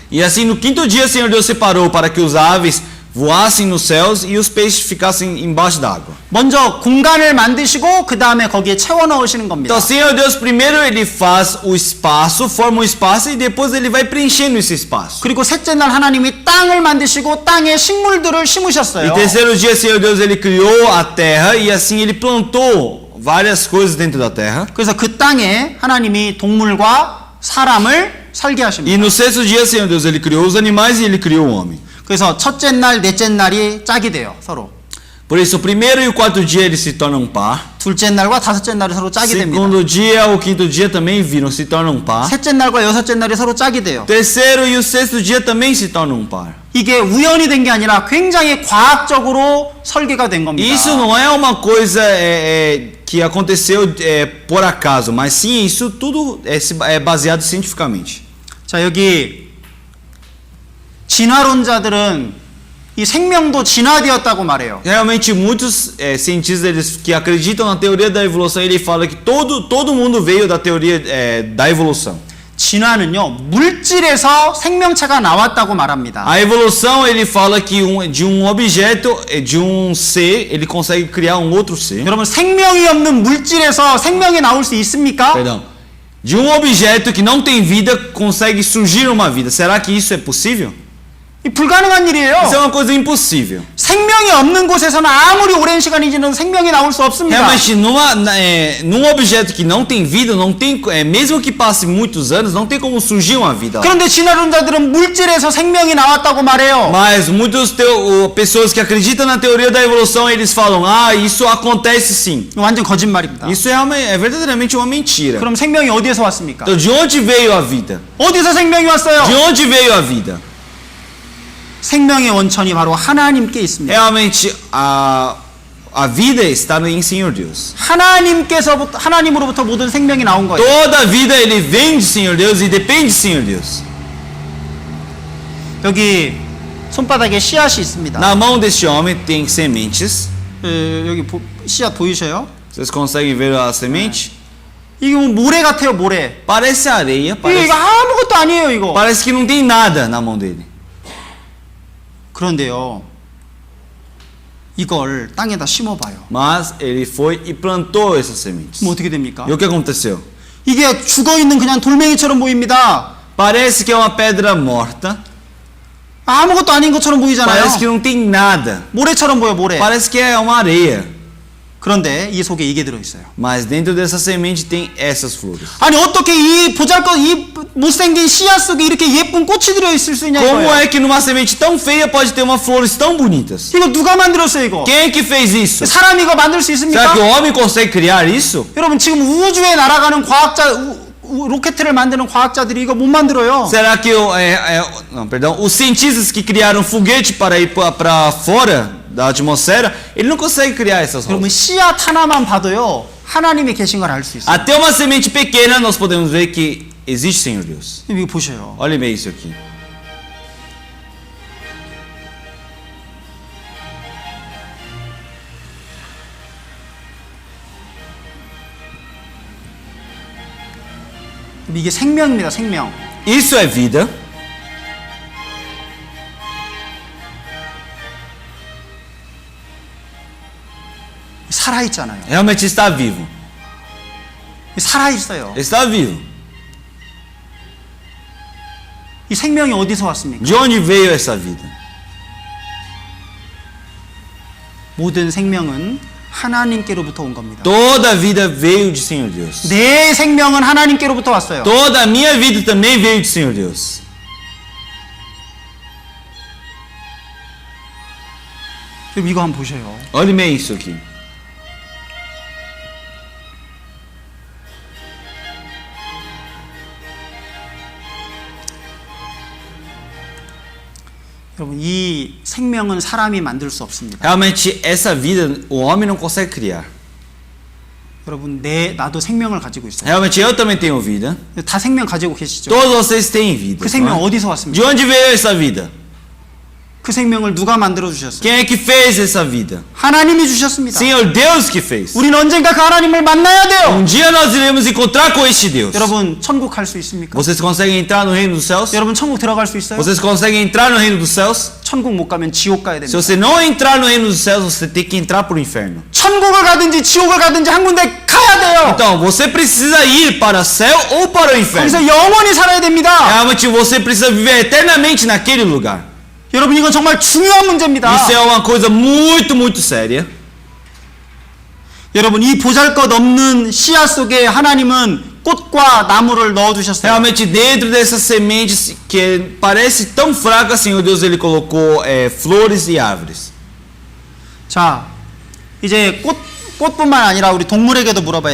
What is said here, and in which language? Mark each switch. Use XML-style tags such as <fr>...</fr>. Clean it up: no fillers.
<pt>E assim, no quinto dia, Senhor Deus separou para que os aves voassem nos céus e os peixes ficassem embaixo d'água.</pt> <ko>먼저 공간을 만드시고 그 다음에 거기에 채워 넣으시는 겁니다.</ko> <pt>Então, Senhor Deus, primeiro ele faz o espaço, forma um espaço e depois ele vai preenchendo esse espaço.</pt> <ko>그리고 셋째 날 하나님이 땅을 만드시고 땅에 식물들을 심으셨어요.</ko> <pt>E terceiro dia, Senhor Deus, ele criou a terra e assim ele plantou várias coisas dentro da terra.</pt> <ko>그래서 그 땅에 하나님이 동물과 사람을 살게</ko> <pt>E</pt> <ko>하십니다.</ko> <pt>no sexto dia, Senhor Deus, ele criou os animais e ele criou o homem.</pt> <ko>그래서 첫째 날, 넷째 날이 짝이 돼요, 서로.</ko> <pt>Por isso, o primeiro e o quarto dia eles se tornam par.</pt> <ko>둘째 날과 다섯째 날이 서로 짝이 됩니다.</ko> <pt>Segundo dia, o quinto dia também viram, se tornam par.</pt> <ko>셋째 날과 여섯째 날이 서로 짝이 돼요.</ko> <pt>Terceiro e o sexto dia também se tornam um par.</pt> <ko>이게 우연이 된 게 아니라 굉장히 과학적으로 설계가 된 겁니다.</ko> <pt>Isso não é uma coisa que aconteceu por acaso, mas sim, isso tudo é baseado cientificamente.</pt> <ko>자, 여기 진화론자들은 이 생명도 진화되었다고 말해요.</ko> <pt>Realmente, muitos cientistas eles, que acreditam na teoria da evolução, ele fala que todo mundo veio da teoria da evolução.</pt> <ko>진화는요, 물질에서 생명체가 나왔다고 말합니다.</ko> <pt>A evolução, ele fala que de um objeto, de um ser, ele consegue criar um outro ser.</pt> <ko>여러분, 생명이 없는 물질에서 생명이 나올 수 있습니까?</ko> <pt>Perdão. De um objeto que não tem vida, consegue surgir uma vida. Será que isso é possível?</pt> <ko>이 불가능한 일이에요.</ko> <pt>Isso é uma coisa impossível.</pt> <ko>생명이 없는 곳에서는 아무리 오랜 시간이 지나도 생명이 나올 수 없습니다.</ko> <pt>Realmente, num objeto que não tem vida, não tem, mesmo que passe muitos anos, não tem como surgir uma vida lá.</pt> <ko>그런데 진화론자들은 물질에서 생명이 나왔다고 말해요.</ko> <pt>Mas muitas pessoas que acreditam na teoria da evolução, eles falam, isso acontece sim.</pt> <ko>완전 거짓말입니다.</ko> <pt>Isso é verdadeiramente uma mentira.</pt> <ko>그럼 생명이 어디에서 왔습니까?</ko> <pt>Então, de onde veio a vida?</pt> <ko>어디서 생명이 왔어요?</ko> <pt>De onde veio a vida?</pt> <ko>생명의 원천이 바로 하나님께 있습니다.</ko> <pt>Realmente, a vida está em Senhor Deus.</pt> <ko>하나님으로부터 모든 생명이 나온 거예요.</ko> <pt>Toda a vida ele vem de Senhor Deus e depende de Senhor Deus.</pt> <ko>여기 손바닥에 씨앗이 있습니다.</ko> <pt>Na mão deste homem tem sementes.</pt> <ko>여기 씨앗 보이셔요?</ko> <pt>Vocês conseguem ver a semente?</pt> <ko>이게 뭐 모래 같아요, 모래.</ko> <pt>Parece areia,</pt> <ko>이거 아무것도 아니에요, 이거.</ko> <pt>parece que não tem nada na mão dele.</pt> <ko>그런데요, 이걸 땅에다 심어봐요.</ko> <pt>Mas ele foi e plantou essas sementes.</pt> <ko>그럼 어떻게 됩니까?</ko> <pt>E o que aconteceu?</pt> <ko>이게 죽어있는 그냥 돌멩이처럼 보입니다.</ko> <pt>Parece que é uma pedra morta.</pt> <ko>아무것도 아닌 것처럼 보이잖아요.</ko> <pt>Parece que não tem nada.</pt> <ko>모래처럼 보여, 모래.</ko> <pt>Parece que é uma areia.</pt> <ko>그런데 이 속에 이게 들어있어요.</ko> <pt>Mas dentro dessa semente tem essas flores.</pt> <ko>아니, 어떻게 이 보잘것, 이 못생긴 씨앗 속에 이렇게 예쁜 꽃이 들어있을 수 있냐,</ko> <pt>Como</pt> <ko>이거예요.</ko> <pt>é que numa semente tão feia pode ter uma flores tão bonitas?</pt> <ko>이거 누가 만들었어요, 이거?</ko> <pt>Quem é que fez isso?</pt> <ko>사람이 이거 만들 수 있습니까?</ko> <pt>Será que o homem consegue criar isso?</pt> <ko>여러분, 지금 우주에 날아가는 과학자, 로켓을 만드는 과학자들이 이거 못 만들어요.</ko> <pt>Será que os cientistas que criaram foguete para ir para fora da atmosfera, ele não consegue criar essas</pt> <ko>여러분,</ko> <pt>rosas.</pt> <ko>씨앗 하나만 봐도요, 하나님이 계신 걸 알 수 있어요.</ko> <pt>Até uma semente pequena nós podemos ver que existe Senhor Deus.</pt> <ko>이거 보셔요.</ko> <pt>Olha bem isso aqui.</pt> <ko>이게 생명입니다, 생명.</ko> <pt>Isso é vida.</pt> <ko>살아있잖아요.</ko> <pt>Realmente está vivo.</pt> <ko>살아있어요.</ko> <pt>Está vivo.</pt> <ko>이 생명이 어디서 왔습니까?</ko> <pt>De onde veio essa vida?</pt> <ko>모든 생명은 하나님께로부터 온 겁니다.</ko> <pt>Toda a vida veio de Senhor Deus.</pt> <ko>내 생명은 하나님께로부터 왔어요.</ko> <pt>Toda a minha vida também veio de Senhor Deus.</pt> <ko>그럼 이거 한번 보셔요.</ko> <pt>Olhe bem isso aqui.</pt> <ko>여러분 이 생명은 사람이 만들 수 없습니다.</ko> <pt>Realmente, essa vida o homem não consegue criar.</pt> <ko>여러분 나도 생명을 가지고 있어요.</ko> <pt>Realmente, eu também tenho vida.</pt> <ko>다 생명 가지고 계시죠?</ko> <pt>Todos vocês têm vida.</pt> <ko>그 생명</ko> <pt>não é?</pt> <ko>어디서</ko> <pt>De</pt> <ko>왔습니까?</ko> <pt>onde veio essa vida?</pt> <ko>그 생명을 누가 만들어 주셨어요?</ko> <pt>Quem é que fez essa vida?</pt> <ko>하나님이 주셨습니다.</ko> <pt>Senhor Deus que fez.</pt> <ko>우리는 언젠가 그 하나님을 만나야 돼요.</ko> <pt>dia nós iremos encontrar com este Deus.</pt> <ko>여러분 천국 갈 수 있습니까?</ko> <pt>Vocês conseguem entrar no reino dos céus?</pt> <ko>여러분 천국 들어갈 수 있어요?</ko> <pt>Vocês conseguem entrar no reino dos céus?</pt> <ko>천국 못 가면 지옥 가야</ko> <pt>Se</pt> <ko>됩니다.</ko> <pt>você não entrar no reino dos céus, você tem que entrar pro inferno.</pt> <ko>천국을 가든지 지옥을 가든지 한 군데 가야 돼요.</ko> <pt>Então, você precisa ir para o céu ou para o inferno.</pt> <ko>거기서 영원히 살아야 됩니다.</ko> <pt>Realmente, você precisa viver eternamente naquele lugar.</pt> <ko>여러분 이건 정말 중요한 문제입니다.</ko> <pt>Isso é uma coisa muito, muito séria.</pt> <ko>여러분 이 보잘것없는 씨앗 속에 하나님은 꽃과 나무를 넣어 두셨어요.</ko> <pt>Realmente, dentro dessas sementes que parece tão fraca, Senhor Deus, Ele colocou flores e árvores.</pt> <ko>자, 이제 꽃뿐만 아니라 우리 동물에게도 물어봐야</ko>